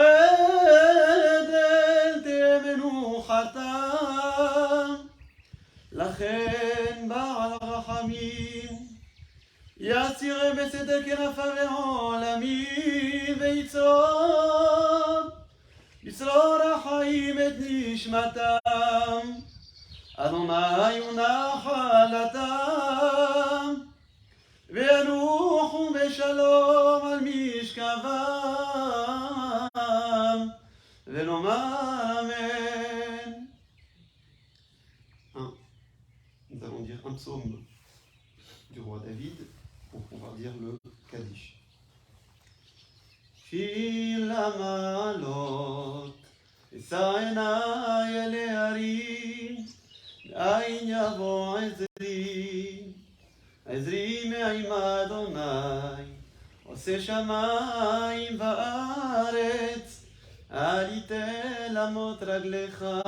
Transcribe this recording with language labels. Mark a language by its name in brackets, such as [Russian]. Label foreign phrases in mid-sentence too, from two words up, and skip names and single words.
[Hebrew] עדן תהיה מנוחתם, לכן בעל הרחמים יצירם בצדק כנפיו לעולמים, ויצרור החיים את נשמתם, אדוני הוא נחלתם, וינוחו בשלום על משכבם, ונאמר אמן. [French] Nous allons dire un psaume du roi David pour pouvoir dire le Kaddish. [Hebrew] שיר למעלות, אשא עיניי אל ההרים, מאין יבוא עזרי, עזרי מעם אדוני, עושה שמיים וארץ, אל ייתן למוט רגליך,